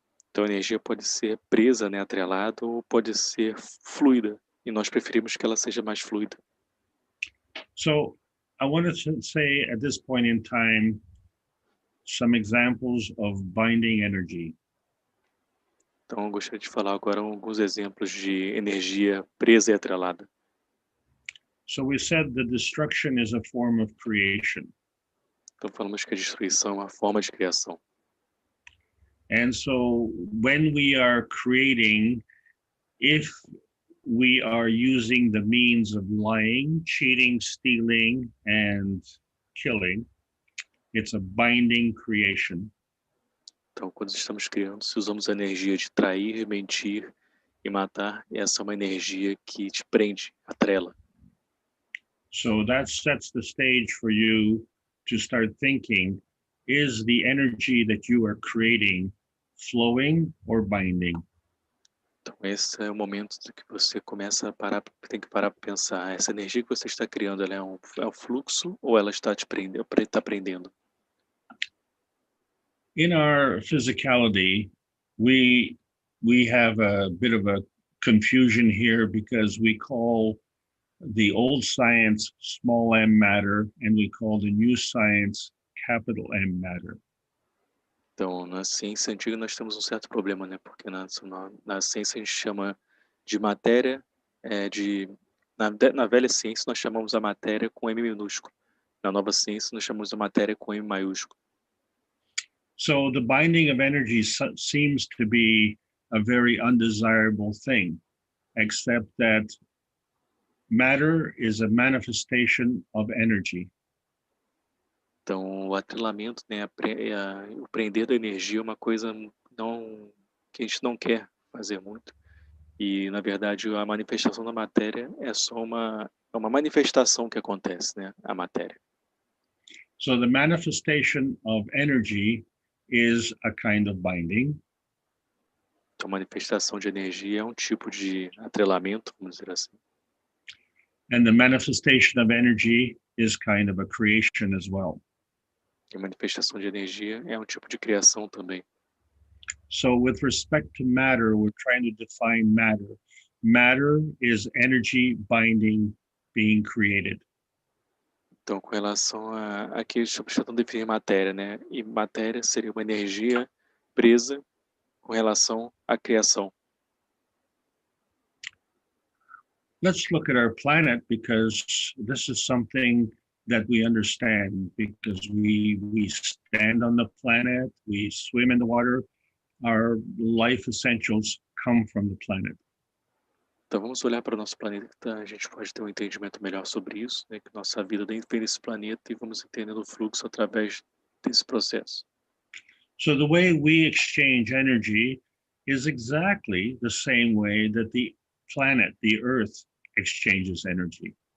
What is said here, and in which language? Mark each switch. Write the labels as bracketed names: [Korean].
[Portuguese] Então a energia pode ser presa, né, atrelada, ou pode ser fluida, e nós preferimos que ela seja mais fluida. [English] So I wanted to say at this point in time some examples of binding energy. [Portuguese] Então eu gostaria de falar agora alguns exemplos de energia presa e atrelada. [English] So we said that destruction is a form of creation. [Portuguese] Então falamos que a destruição é uma forma de criação. [English] And so when we are creating, if we are using the means of lying, cheating, stealing, and killing, it's a binding creation. [Portuguese] Então quando estamos criando, se usamos a energia de trair, mentir e matar, essa é uma energia que te prende, atrela. [English] So that sets the stage for you to start thinking, is the energy that you are creating flowing or binding? [Portuguese] Então esse é o momento que você começa a parar, tem que parar para pensar, essa energia que você está criando, ela é um fluxo ou ela está te prendendo, está prendendo? [English] In our physicality, we have a bit of a confusion here because we call the old science small m matter and we call the new science capital M matter. [Portuguese] Então, na ciência antiga nós temos um certo problema, né? Porque na ciência a gente chama de matéria, na velha ciência nós chamamos a matéria com M minúsculo. Na nova ciência nós chamamos a matéria com M maiúsculo. [English] So the binding of energy seems to be a very undesirable thing, except that matter is a manifestation of energy. [Portuguese] Então, o atrelamento, né, o prender da energia é uma coisa que a gente não quer fazer muito. E, na verdade, a manifestação da matéria é só uma manifestação que acontece, né, a matéria. [English] So the manifestation of energy is a kind of binding. [Portuguese] Então, manifestação de energia é um tipo de atrelamento, vamos dizer assim. [English] And the manifestation of energy is kind of a creation as well. [Portuguese] E a manifestação de energia é um tipo de criação também. [English] So with respect to matter, we're trying to define matter. Matter is energy binding being created. [Portuguese] Então, com relação aqui, estamos tentando definir matéria, né? E matéria seria uma energia presa com relação à criação. [English] Let's look at our planet because this is something that we understand because we stand on the planet, we swim in the water, our life essentials come from the planet. [Portuguese] Então vamos olhar para o nosso planeta, a gente pode ter um entendimento melhor sobre isso, né? Que nossa vida vem desse planeta e vamos entendendo o fluxo através desse processo. [English] So the way we exchange energy is exactly the same way that the planet, the Earth, exchanges energy.